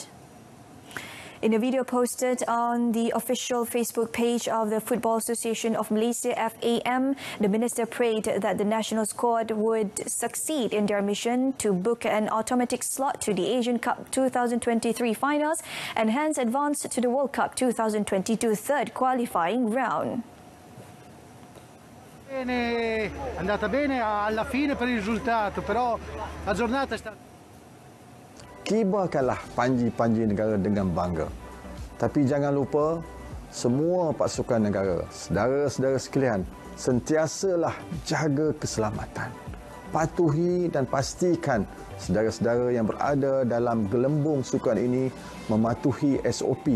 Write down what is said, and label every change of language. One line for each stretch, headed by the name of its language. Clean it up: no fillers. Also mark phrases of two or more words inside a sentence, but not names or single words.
English: In a video posted on the official Facebook page of the Football Association of Malaysia FAM, the minister prayed that the national squad would succeed in their mission to book an automatic slot to the Asian Cup 2023 finals and hence advance to the World Cup 2022 third qualifying round.
Italian: Bene, è andata bene alla fine per il risultato, però la giornata è stata...
Malay: Kibarkanlah panji-panji negara dengan bangga. Tapi jangan lupa, semua pasukan negara, saudara-saudara sekalian, sentiasalah jaga keselamatan. Patuhi dan pastikan saudara-saudara yang berada dalam gelembung sukan ini mematuhi SOP.